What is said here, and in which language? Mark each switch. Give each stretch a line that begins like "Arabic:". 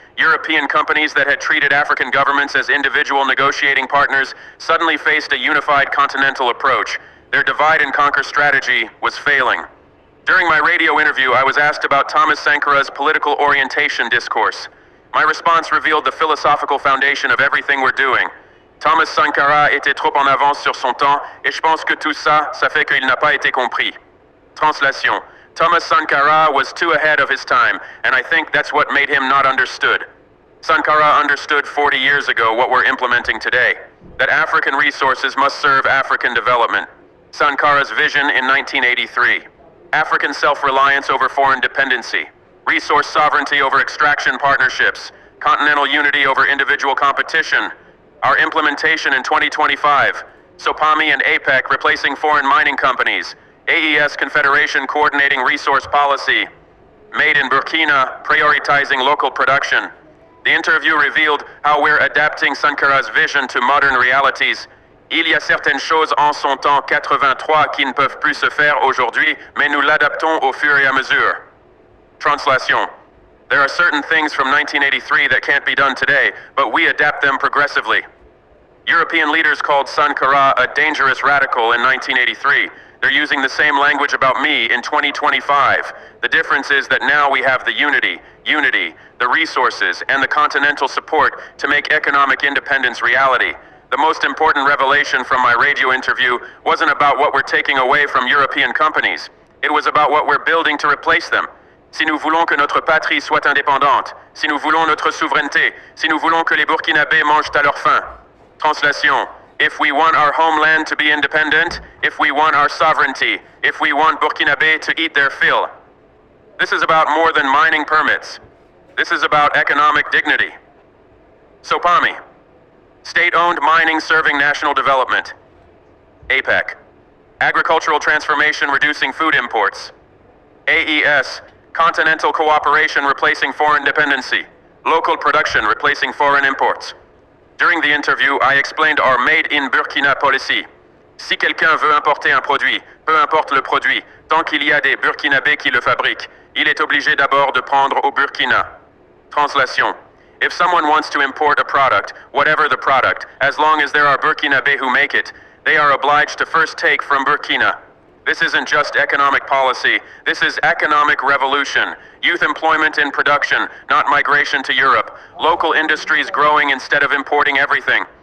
English: European companies that had treated African governments as individual negotiating partners suddenly faced a unified continental approach. Their divide and conquer strategy was failing. During my radio interview, I was asked about Thomas Sankara's political orientation discourse. My response revealed the philosophical foundation of everything we're doing.
French: Thomas Sankara était trop en avance sur son temps, et je pense que tout ça, ça fait qu'il n'a pas été compris.
English: Translation: Thomas Sankara was too ahead of his time, and I think that's what made him not understood. Sankara understood 40 years ago what we're implementing today, that African resources must serve African development. Sankara's vision in 1983. African self-reliance over foreign dependency. Resource sovereignty over extraction partnerships. Continental unity over individual competition. Our implementation in 2025. SOPAMI and APEC replacing foreign mining companies. AES Confederation coordinating resource policy. Made in Burkina, prioritizing local production. The interview revealed how we're adapting Sankara's vision to modern realities.
French: Il y a certaines choses en son temps 83 qui ne peuvent plus se faire aujourd'hui, mais nous l'adaptons au fur et à mesure.
English: Translation: there are certain things from 1983 that can't be done today, but we adapt them progressively. European leaders called Sankara a dangerous radical in 1983. They're using the same language about me in 2025. The difference is that now we have the unity, the resources, and the continental support to make economic independence reality. The most important revelation from my radio interview wasn't about what we're taking away from European companies. It was about what we're building to replace them.
French: Si nous voulons que notre patrie soit indépendante, si nous voulons notre souveraineté, si nous voulons que les Burkinabés mangent à leur faim.
English: Translation: if we want our homeland to be independent, if we want our sovereignty, if we want Burkinabé to eat their fill. This is about more than mining permits. This is about economic dignity. SOPAMI, state-owned mining serving national development. APEC, agricultural transformation reducing food imports. AES, continental cooperation replacing foreign dependency. Local production replacing foreign imports. During the interview, I explained our Made in Burkina policy.
French: Si quelqu'un veut importer un produit, peu importe le produit, tant qu'il y a des Burkinabés qui le fabriquent, il est obligé d'abord de prendre au Burkina.
English: Translation: if someone wants to import a product, whatever the product, as long as there are Burkinabés who make it, they are obliged to first take from Burkina. This isn't just economic policy, this is economic revolution. Youth employment in production, not migration to Europe. Local industries growing instead of importing everything.